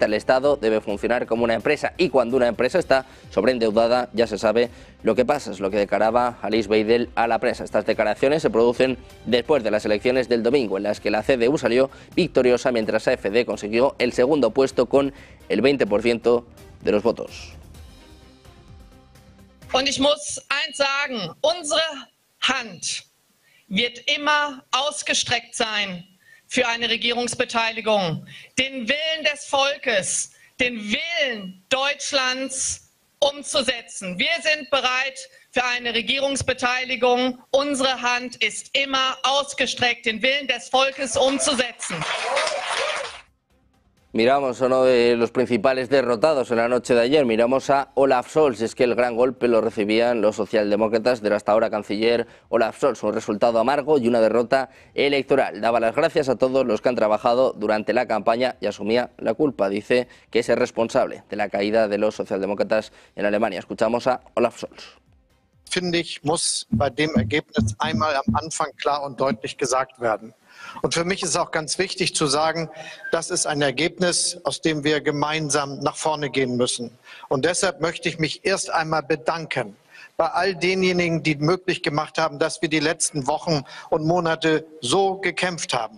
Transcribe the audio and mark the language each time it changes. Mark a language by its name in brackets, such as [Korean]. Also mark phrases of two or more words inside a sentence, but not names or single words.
[Spanish] El Estado debe funcionar como una empresa y cuando una empresa está sobreendeudada ya se sabe lo que pasa. Es lo que declaraba Alice Weidel a la prensa. Estas declaraciones se producen después de las elecciones del domingo, en las que la CDU salió victoriosa mientras AfD consiguió el segundo puesto con el 20% de los votos. [German] Und ich muss eins sagen, unsere Hand wird immer ausgestreckt sein für eine Regierungsbeteiligung. Den Willen des Volkes, den Willen Deutschlands umzusetzen. Wir sind bereit für eine Regierungsbeteiligung. Unsere Hand ist immer ausgestreckt, den Willen des Volkes umzusetzen. [Spanish] Miramos a uno de los principales derrotados en la noche de ayer, miramos a Olaf Scholz. Es que el gran golpe lo recibían los socialdemócratas del hasta ahora canciller Olaf Scholz. Un resultado amargo y una derrota electoral. Daba las gracias a todos los que han trabajado durante la campaña y asumía la culpa. Dice que es el responsable de la caída de los socialdemócratas en Alemania. Escuchamos a Olaf Scholz. [German] Finde ich, muss bei dem Ergebnis einmal am Anfang klar und deutlich gesagt werden. Und für mich ist auch ganz wichtig zu sagen, das ist ein Ergebnis, aus dem wir gemeinsam nach vorne gehen müssen. Und deshalb möchte ich mich erst einmal bedanken bei all denjenigen, die möglich gemacht haben, dass wir die letzten Wochen und Monate so gekämpft haben.